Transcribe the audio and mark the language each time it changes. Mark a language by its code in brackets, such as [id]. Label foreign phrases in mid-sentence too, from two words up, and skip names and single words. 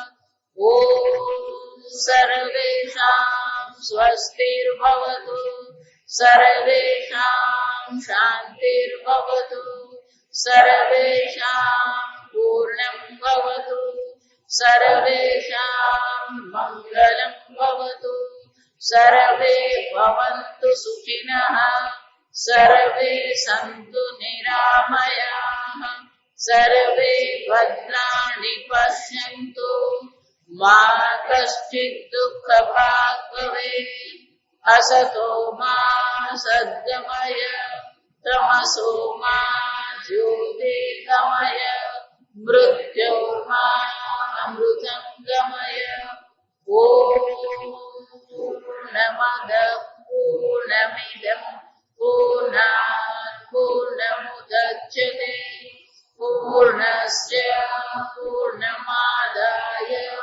[sa] ઓમ સર્વેષાં સ્વસ્તિર્ભવતુ સર્વેષાં શાન્તિર્ભવતુ સર્વેષાં પૂર્ણં ભવતુ સર્વેષાં મંગલં ભવતુ સર્વે ભવन्तુ સુખિનઃ સર્વે સन्तુ નિરામયાઃ સર્વે ભદ્રાણિ પશ્યन्तુ મા કશ્ચિत् દુઃખભાગ્ ભવેत् असतो मा सद्गमय तमसो मा ज्योतिर्गमय मृत्यो मा अमृतं गमय ॐ पूर्णमदः पूर्णमिदं पूर्णात् पूर्णमुदच्यते पूर्णस्य पूर्णमादाय